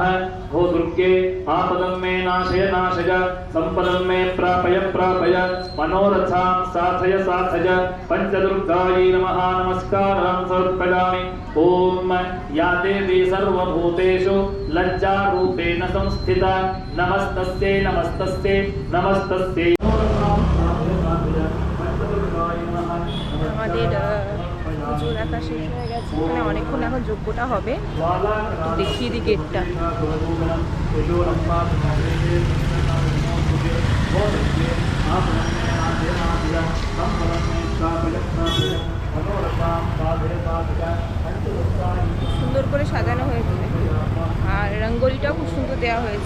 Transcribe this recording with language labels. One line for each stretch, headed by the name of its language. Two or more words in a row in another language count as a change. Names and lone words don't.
Sanskrit: भो दुर्गे आपदं मे नाशय नाशय संपदं मे प्रापय प्रापय मनोरथां साधय साधय पंचदुर्गायै नमः नमस्कारां समर्पयामि। ओम या देवी सर्वभूतेषु लज्जारूपेण संस्थिता नमस्तस्यै नमस्तस्यै नमस्तस्यै
Bangla: আমাদের পুজো দেখা শেষ হয়ে গেছে, মানে অনেকক্ষণ এখন যজ্ঞটা হবে। একটু দেখিয়ে দিই গেটটা। সুন্দর করে সাজানো হয়েছে আর রঙ্গোলিটাও খুব সুন্দর দেওয়া হয়েছে।